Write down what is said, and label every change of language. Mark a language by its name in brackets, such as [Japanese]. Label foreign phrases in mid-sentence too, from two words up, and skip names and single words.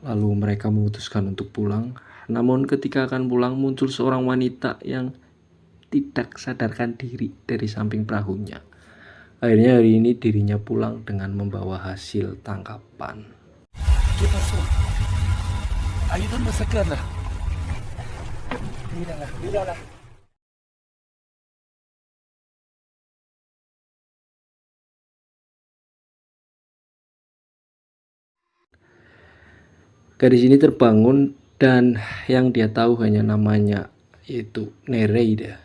[Indonesian] Lalu mereka memutuskan untuk pulang, namun ketika akan pulang muncul seorang wanita yang tidak sadarkan diri dari samping perahunya. Akhirnya hari ini dirinya pulang dengan membawa hasil tangkapan. [Spanish] ¿Qué pasó? Ayúdame a sacarla. Mírala, mírala. [Indonesian] Gadis ini terbangun dan yang dia tahu hanya namanya, yaitu Nereida.